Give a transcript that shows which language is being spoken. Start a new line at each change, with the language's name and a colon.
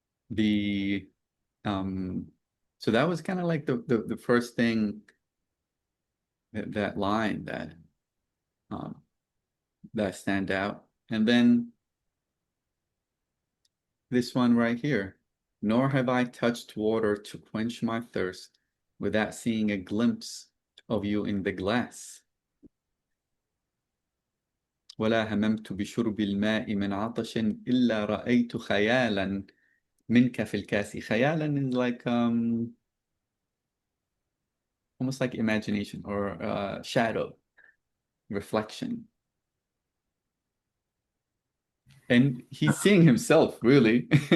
English: The um So that was kind of like the first thing, that line um that stand out. And then this one right here. Nor have I touched water to quench my thirst without seeing a glimpse of you in the glass.
Arabic: ولا هممت بشرب الماء من عطش إلا رأيت خيالا منك في الكاس.
English: خيالا is like almost like imagination or shadow, reflection. And he's seeing himself, really.